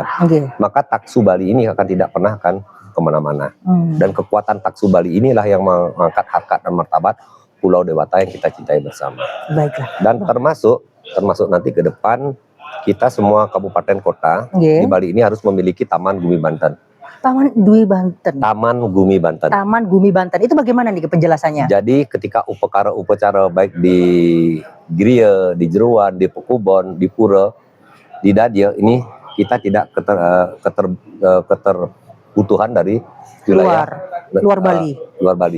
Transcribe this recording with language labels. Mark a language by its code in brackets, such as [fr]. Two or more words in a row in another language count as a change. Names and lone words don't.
[id] Maka taksu Bali ini akan tidak pernah kemana-mana. Dan kekuatan taksu Bali inilah yang mengangkat harkat dan martabat Pulau Dewata yang kita cintai bersama. Baiklah. Dan termasuk nanti ke depan kita semua kabupaten kota di Bali ini harus memiliki Taman Gumi Banten. Taman Dwi Banten. Taman Gumi Banten. Taman Gumi Banten. Itu bagaimana nih penjelasannya? Jadi ketika upacara baik di Griya, di Jeruan, di Pekubon, di Pura, di Dadya, ini kita tidak keterbutuhan dari wilayah luar Bali. Luar Bali.